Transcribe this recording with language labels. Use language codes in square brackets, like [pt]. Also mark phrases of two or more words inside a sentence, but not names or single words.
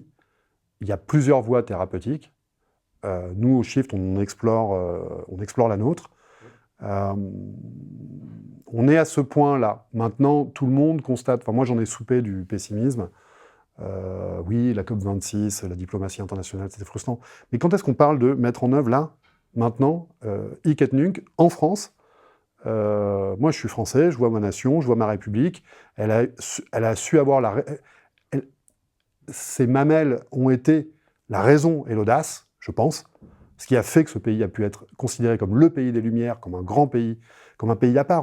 [fr] Il y a plusieurs voies thérapeutiques. Nous, au Shift, on explore la nôtre. On est à ce point-là. Maintenant, tout le monde constate... Enfin, moi, j'en ai soupé du pessimisme. Oui, la COP26, la diplomatie internationale, c'était frustrant. Mais quand est-ce qu'on parle de mettre en œuvre, là, maintenant, [la] hic et nunc, [fr] en France? Moi, je suis français, je vois ma nation, je vois ma République. Elle a su avoir ses mamelles ont été la raison et l'audace, je pense, ce qui a fait que ce pays a pu être considéré comme le pays des Lumières, comme un grand pays, comme un pays à part.